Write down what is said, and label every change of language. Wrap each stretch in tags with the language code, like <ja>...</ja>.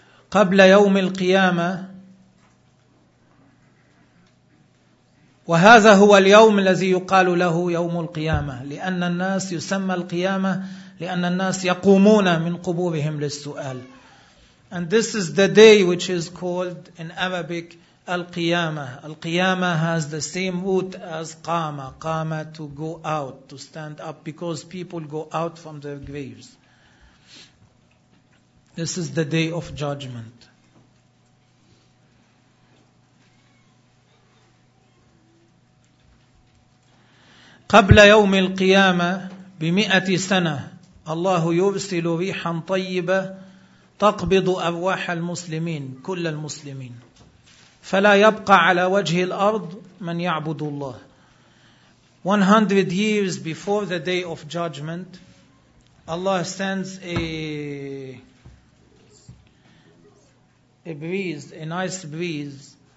<ar>قبل يوم القيامة, وهذا هو اليوم الذي يقال له يوم القيامة, لأن الناس يسمى القيامة لأن الناس يقومون من قبورهم للسؤال.</ar> <en>And this is the day which is called in Arabic القيامة. القيامة has the same root as قامة, قامة to go out, to stand up, because people go out from their graves. This is the day of judgment.</en> <ar>قبل يوم القيامة بمئة سنة الله يرسل ريحا طيبة تقبض أرواح المسلمين, كل المسلمين, فلا يبقى على وجه الأرض من يعبد الله.</ar> <en>100 years before the day of judgment, Allah sends a nice breeze.</en>